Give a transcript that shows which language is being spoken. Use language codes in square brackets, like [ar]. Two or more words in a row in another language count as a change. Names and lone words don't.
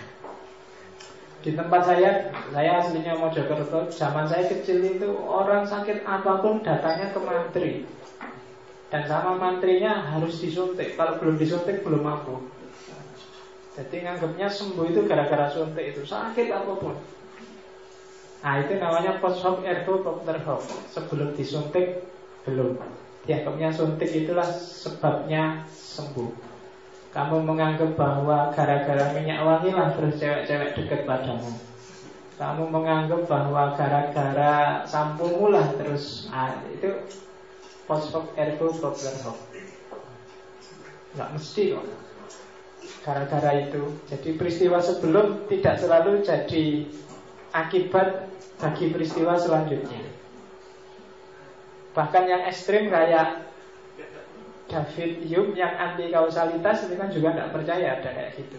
[id] Di tempat saya aslinya Mojokerto, zaman saya kecil itu orang sakit apapun datangnya ke mantri, dan sama mantrinya harus disuntik. Kalau belum disuntik belum mampu. Jadi nganggapnya sembuh itu gara-gara suntik itu, sakit apapun. [la] Itu namanya post hoc ergo propter hoc. [id] Sebelum disuntik belum. Dianggapnya suntik itulah sebabnya sembuh. Kamu menganggap bahwa gara-gara minyak wangi lah terus cewek-cewek dekat padamu. Kamu menganggap bahwa gara-gara sampomu lah terus itu [la] post hoc ergo propter hoc. [id] Nggak mesti kok gara-gara itu. Jadi peristiwa sebelum tidak selalu jadi akibat bagi peristiwa selanjutnya. Bahkan yang ekstrim kayak David Hume yang anti kausalitas itu kan juga tidak percaya ada kayak gitu.